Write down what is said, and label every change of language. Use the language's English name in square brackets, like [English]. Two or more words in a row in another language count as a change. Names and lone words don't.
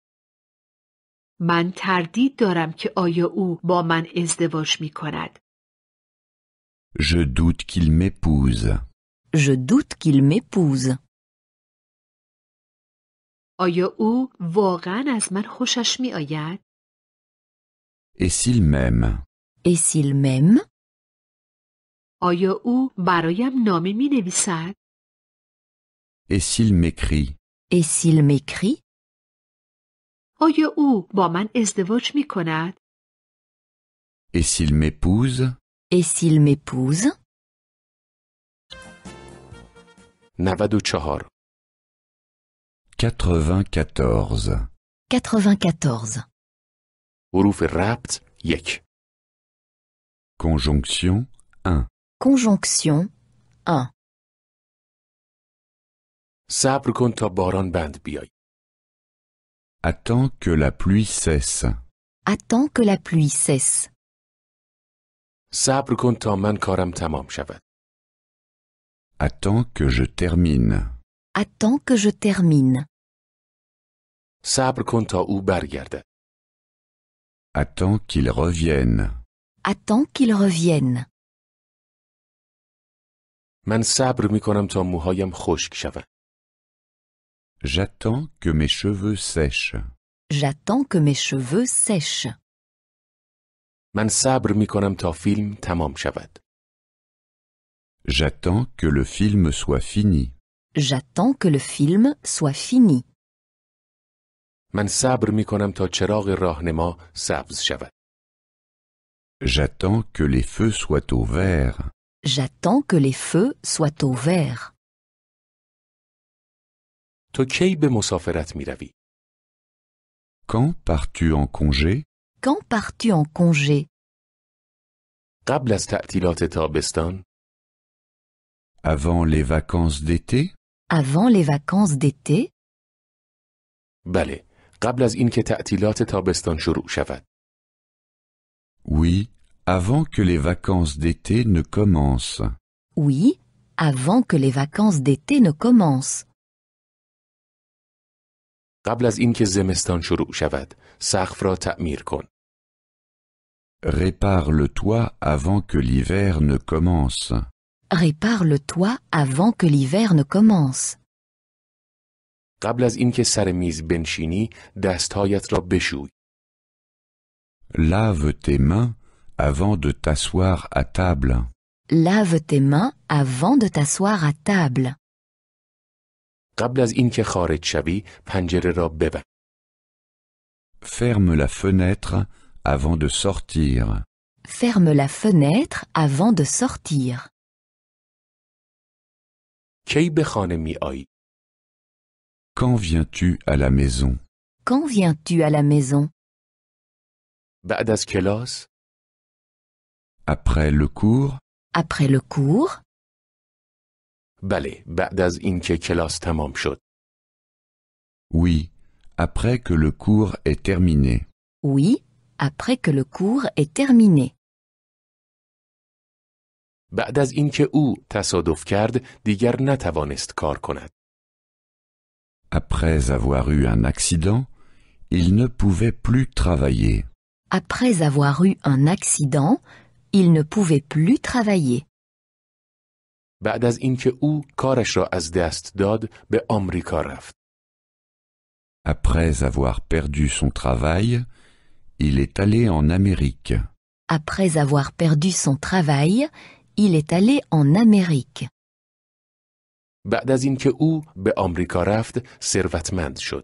[Persian] من تردید دارم که آیا او با من ازدواج می کند. [French] Je doute qu'il m'épouse. Je doute qu'il m'épouse. [Persian] آیا او واقعا از من خوشش می آید؟ [French] Et s'il m'aime? Et s'il m'aime? [Persian] آیا او برایم نامه می نویسد؟ [French] Et s'il m'écrit? Et s'il m'écrit? [Persian] آیا او با من ازدواج می کند؟ [French] Et s'il m'épouse? Et s'il m'épouse? 94 94. 94. [Persian] حروف ربط 1 [French] Conjonction 1. Conjonction 1. [Persian] صبر کن تا باران بند بیای. [French] Attends que la pluie cesse. Attends que la pluie cesse. [Persian] صبر کن تا من کارم تمام شود. [French] Attends que je termine. Attends que je termine. [Persian] صبر کن تا او برگردد. [French] Attends qu'il revienne. Attends qu'il revienne. [Persian] من صبر می کنم تا موهایم خشک شود. [French] J'attends que mes cheveux sèchent. J'attends que mes cheveux sèchent. [Persian] من صبر می کنم تا فیلم تمام شود. [French] J'attends que le film soit fini. J'attends que le film soit fini. [Persian] من صبر می کنم تا چراغ راهنما سبز شود. [French] J'attends que les feux soient au vert. J'attends que les feux soient au vert. [Persian] تو کی به مسافرت می روی؟ [French] Quand pars-tu en congé? Quand pars-tu en congé? [Persian] قبل از تعطیلات تابستان؟ [French] Avant les vacances d'été? Avant les vacances d'été? [Persian] بله، قبل از اینکه تعطیلات تابستان شروع شود. [French] Oui, avant que les vacances d'été ne commencent. Oui, avant que les vacances d'été ne commencent. [Persian] قبل از اینکه زمستان شروع شود، سقف را تعمیر کن. [French] Répare le toit avant que l'hiver ne commence. Répare le toit avant que l'hiver ne commence. [Persian] قبل از اینکه سر میز بنشینی، دستهایت را بشوی. [French] Lave tes mains avant de t'asseoir à table. Lave tes mains avant de t'asseoir à table. [Persian] قبل از اینکه خارج شوی، پنجره را ببند. [French] Ferme la fenêtre avant de sortir. Ferme la fenêtre avant de sortir. [Persian] کی به خانه می آیی؟ [French] Quand viens-tu à la maison? Quand viens-tu à la maison? [Persian] بعد از کلاس؟ [French] Après le cours? Après le cours? [Persian] بله، بعد از اینکه کلاس تمام شد. [French] Oui, après que le cours est terminé. Oui, après que le cours est terminé. [Persian] بعد از اینکه او تصادف کرد، دیگر نتوانست کار کند. [French] Après avoir eu un accident, il ne pouvait plus travailler. Après avoir eu un accident, il ne pouvait plus travailler. [Persian] بعد از اینکه او کارش را از دست داد، به آمریکا رفت. [French] Après avoir perdu son travail, il est allé en Amérique. Après avoir perdu son travail, il est allé en Amérique. [Persian] بعد از اینکه او به آمریکا رفت، ثروتمند شد.